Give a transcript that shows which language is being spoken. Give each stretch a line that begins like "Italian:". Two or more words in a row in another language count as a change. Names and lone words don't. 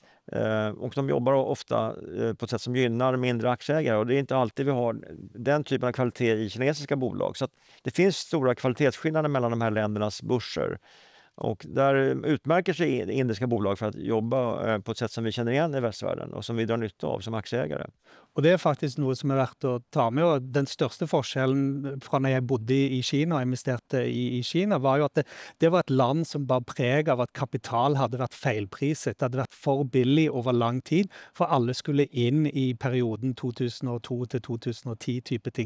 Swedish: Och de jobbar ofta på ett sätt som gynnar mindre aktieägare och det är inte alltid vi har den typen av kvalitet i kinesiska bolag. Så att det finns stora kvalitetsskillnader mellan de här ländernas börser. Och där utmärker sig indiska bolag för att jobba på ett sätt som vi känner igen i västvärlden och som vi drar nytta av som aktieägare.
Norwegian: Og det er faktisk noe som er verdt å ta med. Og den største forskjellen fra når jeg bodde i Kina og investerte i Kina, var jo at det var et land som bar preg av at kapital hadde vært feilpriset. Det hadde vært for billig over lang tid, for alle skulle inn i perioden 2002 til 2010 type ting.